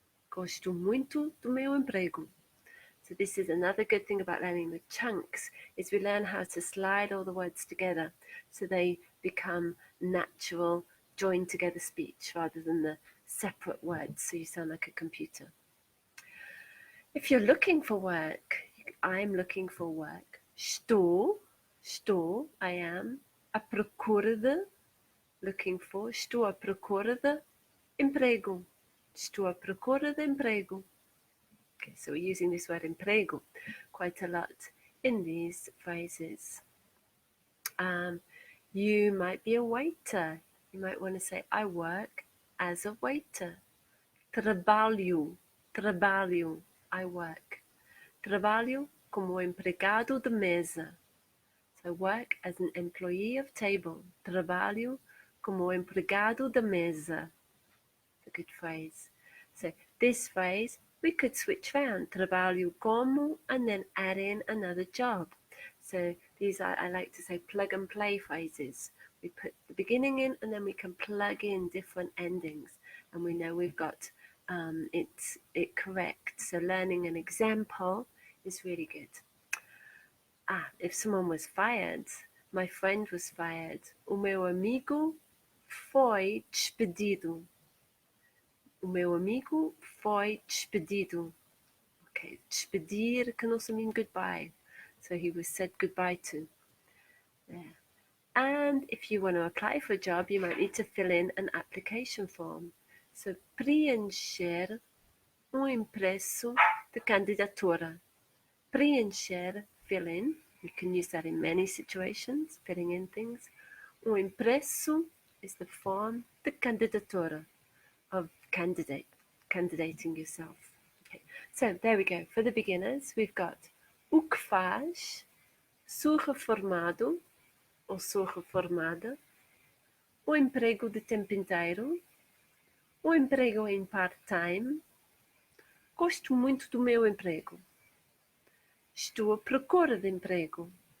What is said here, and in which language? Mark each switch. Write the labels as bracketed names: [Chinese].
[Portuguese] Gosto muito do meu emprego. [English] So this is another good thing about learning the chunks, is we learn how to slide all the words together so they become natural, joined together speech rather than the separate words so you sound like a computer. If you're looking for work, I'm looking for work. [Portuguese] Estou, [English] I am, [Portuguese] à procura de, [English] looking for, [Portuguese] estou à procura de emprego. Estou à procura de emprego. [English] Okay, so we're using this word emprego quite a lot in these phrases. You might be a waiter. You might want to say, I work as a waiter. [Portuguese] Trabalho, [English] I work. [Portuguese] Trabalho como empregado de mesa. [English] So work as an employee of table. [Portuguese] Trabalho como empregado de mesa. [English] It's a good phrase. So this phrase, we could switch around. [Portuguese] Trabalho como [English] and then add in another job. So these are, I like to say, plug and play phrases. We put the beginning in and then we can plug in different endings. And we know we've got it correct. So learning an example is really good. If someone was fired, my friend was fired. [Portuguese] O meu amigo foi despedido. O meu amigo foi despedido. [English] Okay, despedir can also mean goodbye. So he was said goodbye to. Yeah. And if you want to apply for a job, you might need to fill in an application form. So [Portuguese] preencher impresso de candidatura. Preencher, [English] fill in. You can use that in many situations, filling in things. [Portuguese] Impresso [English] is the form [Portuguese] de candidatura, [English] of candidating yourself. Okay. So there we go. For the beginners, we've got [Portuguese] o que faz, sou reformado ou sou reformada, o emprego de tempo inteiro, o emprego em part-time, gosto muito do meu emprego, estou à procura de emprego,